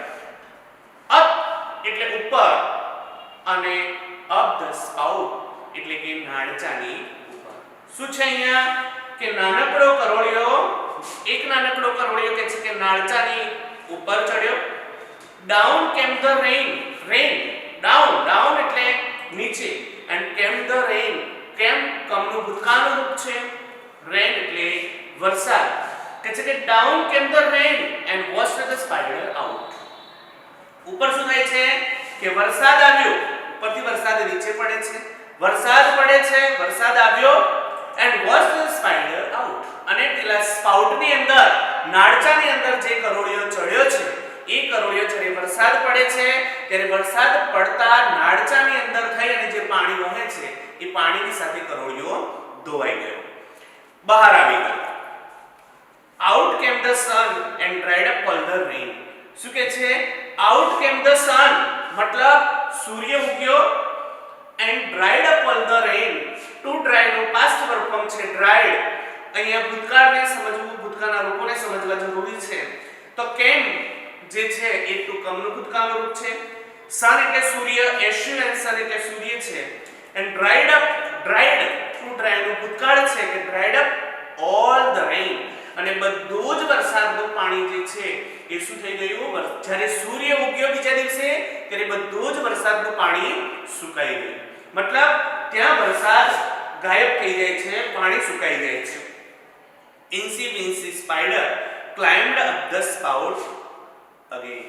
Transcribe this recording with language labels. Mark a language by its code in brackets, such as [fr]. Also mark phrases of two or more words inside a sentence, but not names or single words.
[gu] અપ એટલે ઉપર અને [en] up the spout [gu] એટલે કે નાળચાની ઉપર. શું છે અહીંયા કે નાનકડો કરોળિયો કે છે કે નાળચાની ઉપર ચડ્યો. [en] down came the rain down [gu] એટલે નીચે [en] and came the rain. [gu] કેમ કમનું ભૂતકાળનું રૂપ છે, રેન એટલે વરસાદ. કે છે કે [en] down came the rain and washed the spider out. [gu] ઉપર શું થાય છે કે વરસાદ આવ્યો, ઉપરથી વરસાદ નીચે પડે છે, વરસાદ આવ્યો [en] and washed the spider out. [gu] અને પેલા સ્પાઉટની અંદર નાળચાની અંદર જે કરોળિયો ચડ્યો છે એ કરોળિયો જ્યારે વરસાદ પડે છે ત્યારે વરસાદ પડતા નાળચાની અંદર થઈ અને જે પાણી વહે છે એ પાણીની સાથે કરોળિયો ધોવાઈ ગયો, બહાર આવી ગયો. [en] Out came the sun and dried up all the rain. [gu] શું કે છે [en] out came the sun [gu] મતલબ સૂર્ય ઉગ્યો [en] and dried up all the rain. To dry નો past verb form છે dried. [gu] અહીંયા ભૂતકાળને સમજવું, ભૂતકાળના રૂપોને સમજવા જરૂરી છે. તો came જે છે એ ટુ કમનું ભૂતકાળનું રૂપ છે. sun એટલે સૂર્ય, sun એટલે સૂર્ય છે. [en] and dried to dry [gu] નું ભૂતકાળ છે કે [en] dried up all the rain. [gu] અને બધું જ વરસાદનું પાણી જે છે એ શું થઈ ગયું, જ્યારે સૂર્ય ઉગ્યો બીજા દિવસે ત્યારે બધું જ વરસાદનું પાણી સુકાઈ ગયું. મતલબ ત્યાં વરસાદ ગાયબ થઈ જાય છે, પાણી સુકાઈ જાય છે. [en] Incy Wincy spider climbed up the spout again.